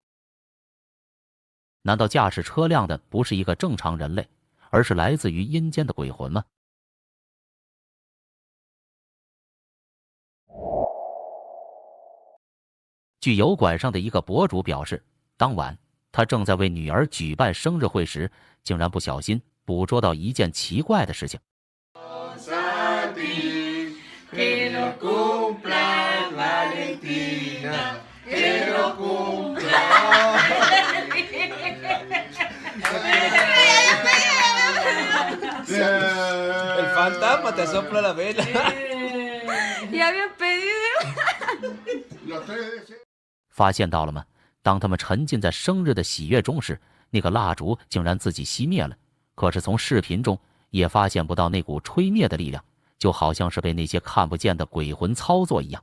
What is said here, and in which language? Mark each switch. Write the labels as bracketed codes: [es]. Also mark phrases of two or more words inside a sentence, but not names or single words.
[zh] 难道驾驶车辆的不是一个正常人类，而是来自于阴间的鬼魂吗？据油管上的一个博主表示，当晚他正在为女儿举办生日会时，竟然不小心捕捉到一件奇怪的事情。 [es] El fantasma te sopla la vela. Ya había pedido. [zh] 发现到了吗？当他们沉浸在生日的喜悦中时，那个蜡烛竟然自己熄灭了。可是从视频中也发现不到那股吹灭的力量，就好像是被那些看不见的鬼魂操作一样。